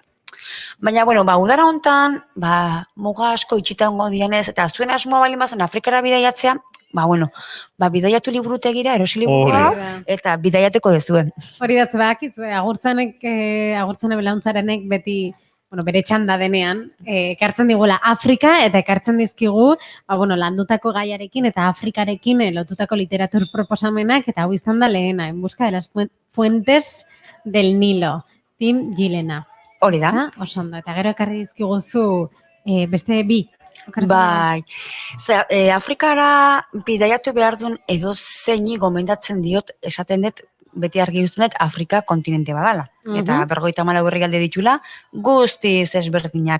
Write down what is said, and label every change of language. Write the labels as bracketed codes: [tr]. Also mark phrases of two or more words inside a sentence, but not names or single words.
[eu] Baina, bueno, udara hontan, muga asko itxitango dianez, eta zuen asmoa balin bazen Afrikara bidaiatzea, bidaiatu liburutegira, erosi liburua, eta bidaiatuko dezuen. Hori da, zebakizue, agurtzane belauntzarenek beti, bere txanda denean, ekartzen digula Afrika, eta ekartzen dizkigu, landutako gaiarekin, eta Afrikarekin lotutako literatur proposamenak, eta hau izan da lehena, en busca de las fuentes del Nilo, Tim Gilena. Hori da. Osondo, eta gero ekarri dizkiguzu beste bi. Bai, Afrikara bidaiatu behar duen edo zeini gomendatzen diot, esaten dut, beti argi dut, Afrika kontinente badala. Eta 54 herrialde ditula, guztiz ezberdinak.